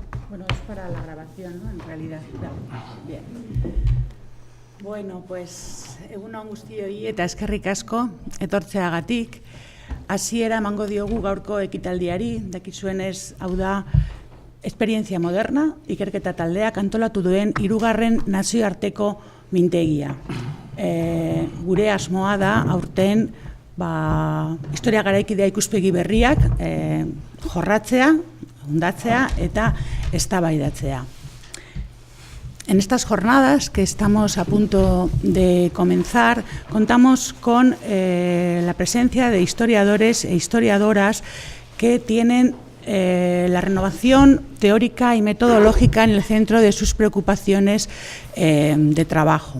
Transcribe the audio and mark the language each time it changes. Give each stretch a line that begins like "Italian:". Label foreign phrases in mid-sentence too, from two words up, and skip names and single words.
Spanish: Bueno, es para la grabación, ¿no? En realidad. Bien. Bueno, pues,
Basque: egun on guztioi eta eskerrik asko etortzeagatik. Hasiera emango diogu gaurko ekitaldiari, dakizuenez, hau da, esperientzia moderna, ikerketa taldeak antolatu duen 3. nazioarteko mintegia. Gure asmoa da, aurten, historia garaikidea ikuspegi berriak jorratzea, hundatzea eta eztabaidatzea.
Spanish: En estas jornadas que estamos a punto de comenzar, contamos con la presencia de historiadores e historiadoras que tienen la renovación teórica y metodológica en el centro de sus preocupaciones de trabajo.